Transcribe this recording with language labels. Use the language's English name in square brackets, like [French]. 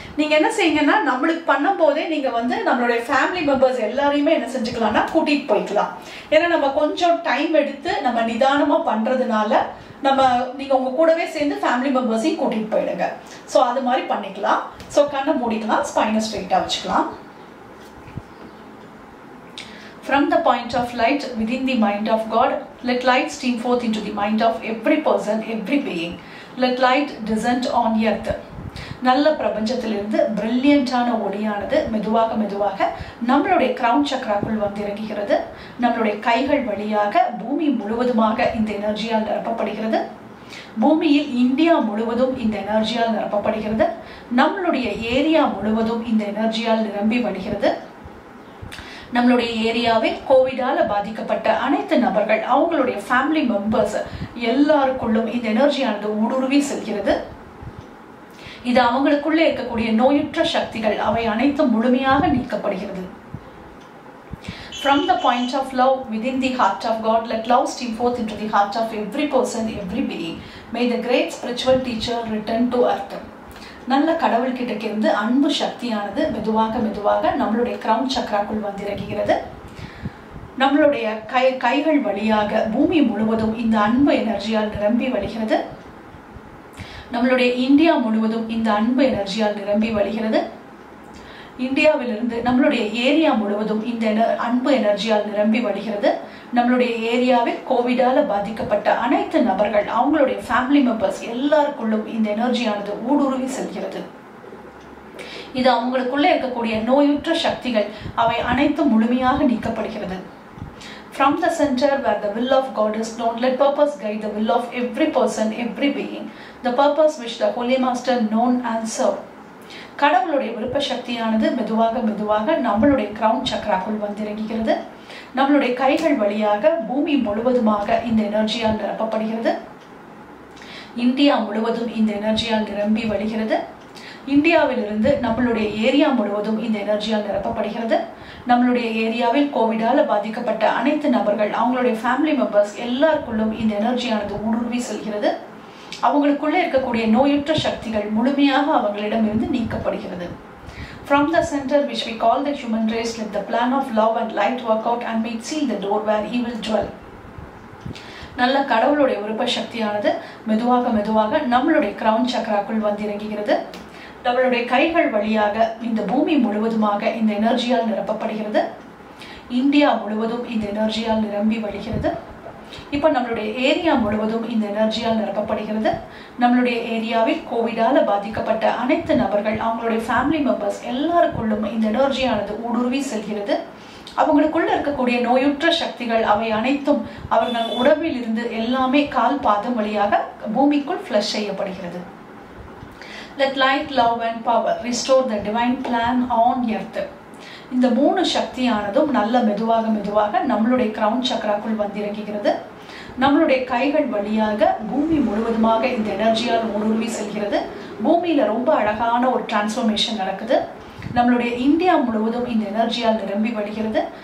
[Tamil] நீங்க என்ன செய்யுங்கன்னா நம்மளுக்கு பண்ணும் போதே நீங்க வந்து நம்மளுடைய ஃபேமிலி மெம்பர்ஸ் எல்லாரையுமே என்ன செஞ்சுக்கலாம்னா கூட்டிட்டு போய்க்கலாம். ஏன்னா நம்ம கொஞ்சம் டைம் எடுத்து நம்ம நிதானமா பண்றதுனால நீங்க உங்க கூடவே சேர்ந்து ஃபேமிலி மெம்பர்ஸையும் கூட்டிட்டு போயிடுங்க. சோ அது மாதிரி பண்ணிக்கலாம். சோ கண்ணை மூடிக்கலாம், ஸ்பைனை ஸ்ட்ரெயிட்டா வச்சுக்கலாம். [English] From the point of light within the mind of God, let light stream forth into the mind of every person, every being. Let light descend on earth. [Tamil] நல்ல பிரபஞ்சத்திலிருந்து பிரில்லியண்டான ஒளியானது மெதுவாக மெதுவாக நம்மளுடைய கிரவுன் சக்ராக்குள் வந்து இறங்குகிறது. நம்மளுடைய கைகள் வழியாக பூமி முழுவதுமாக இந்த எனர்ஜியால் நிரப்பப்படுகிறது. பூமியில் இந்தியா முழுவதும் இந்த எனர்ஜியால் நிரப்பப்படுகிறது. நம்மளுடைய ஏரியா முழுவதும் இந்த எனர்ஜியால் நிரம்பி வழிகிறது. நம்மளுடைய ஏரியாவில் கோவிடால பாதிக்கப்பட்ட அனைத்து நபர்கள், அவங்களுடைய ஃபேமிலி மெம்பர்ஸ் எல்லாருக்குள்ளும் இந்த எனர்ஜியானது ஊடுருவி செல்கிறது. இது அவங்களுக்குள்ள இருக்கக்கூடிய நோயுற்ற சக்திகள் அவை அனைத்தும் முழுமையாக நீக்கப்படுகிறது. [English] From the point of love within the heart of God, let love stream forth into the heart of every person, every being. May the great spiritual teacher return to earth. [Tamil] நல்ல கடவுள் கிட்ட இருந்து அன்பு சக்தியானது மெதுவாக மெதுவாக நம்மளுடைய கிரவுன் சக்ராக்குள் வந்து இறங்குகிறது. நம்மளுடைய கைகள் வழியாக பூமி முழுவதும் இந்த அன்பு எனர்ஜியால் நிரம்பி வழிகிறது. நம்மளுடைய இந்தியா முழுவதும் இந்த அன்பு எனர்ஜியால் நிரம்பி வழிகிறது. இந்தியாவிலிருந்து நம்மளுடைய ஏரியா முழுவதும் இந்த அன்பு எனர்ஜியால் நிரம்பி வழிகிறது. நம்மளுடைய ஏரியாவில் கோவிடால பாதிக்கப்பட்ட அனைத்து நபர்கள், அவங்களுடைய ஃபேமிலி மெம்பர்ஸ் எல்லாருக்குள்ளும் இந்த எனர்ஜியானது ஊடுருவி செல்கிறது. இது அவங்களுக்குள்ள இருக்கக்கூடிய நோயுற்ற சக்திகள் அவை அனைத்தும் முழுமையாக நீக்கப்படுகிறது. [English] From the center where the will of God is known, let purpose guide the will of every person, every being, the purpose which the Holy Master known and serve. [Tamil] கடவுளுடைய விருப்ப சக்தியானது மெதுவாக மெதுவாக நம்மளுடைய கிரவுன் சக்கராக்குள் வந்திறங்குகிறது. நம்மளுடைய கைகள் வழியாக பூமி முழுவதுமாக இந்த எனர்ஜியால் நிரப்பப்படுகிறது. இந்தியா முழுவதும் இந்த எனர்ஜியால் நிரம்பி வழிகிறது. இந்தியாவிலிருந்து நம்மளுடைய ஏரியா முழுவதும் இந்த எனர்ஜியால் நிரப்பப்படுகிறது. நம்மளுடைய ஏரியாவில் கோவிடால பாதிக்கப்பட்ட அனைத்து நபர்கள், அவங்களுடைய ஃபேமிலி மெம்பர்ஸ் எல்லாருக்குள்ளும் இந்த எனர்ஜியானது ஊடுருவி செல்கிறது. அவங்களுக்குள்ள இருக்கக்கூடிய நோயுற்ற சக்திகள் முழுமையாக அவங்களிடமிருந்து நீக்கப்படுகிறது. [English] From the center which we call the human race, let the plan of love and light work out and may seal the door where he will dwell. [Tamil] நல்ல கடவுளுடைய விருப்ப சக்தியானது மெதுவாக மெதுவாக நம்மளுடைய கிரவுன் சக்கராக்குள் வந்திறங்குகிறது. நம்மளுடைய கைகள் வழியாக இந்த பூமி முழுவதுமாக இந்த எனர்ஜியால் நிரப்பப்படுகிறது. இந்தியா முழுவதும் இந்த எனர்ஜியால் நிரம்பி வழிகிறது. இப்ப நம்மளுடைய ஏரியா முழுவதும் இந்த எனர்ஜியால் நிரப்பப்படுகிறது. நம்மளுடைய ஏரியாவில் கோவிடால பாதிக்கப்பட்ட அனைத்து நபர்கள், அவங்களுடைய ஃபேமிலி மெம்பர்ஸ் எல்லாருக்குள்ளும் இந்த எனர்ஜியானது ஊடுருவி செல்கிறது. அவங்களுக்குள்ள இருக்கக்கூடிய நோயுற்ற சக்திகள் அவை அனைத்தும் அவர்கள் உடம்பில் இருந்து எல்லாமே கால் பாதம் வழியாக பூமிக்குள் ஃப்ளஷ் செய்யப்படுகிறது. [English] Let light, love and power restore the divine plan on earth. [Tamil] இந்த மூணு சக்தியானதும் நல்ல மெதுவாக மெதுவாக நம்மளுடைய கிரவுன் சக்கராக்குள் வந்திறங்குகிறது. நம்மளுடைய கைகள் வழியாக பூமி முழுவதுமாக இந்த எனர்ஜியால் ஊடுருவி செல்கிறது. பூமியில ரொம்ப அழகான ஒரு டிரான்ஸ்ஃபர்மேஷன் நடக்குது. நம்மளுடைய இந்தியா முழுவதும் இந்த எனர்ஜியால் நிரம்பி வழிகிறது.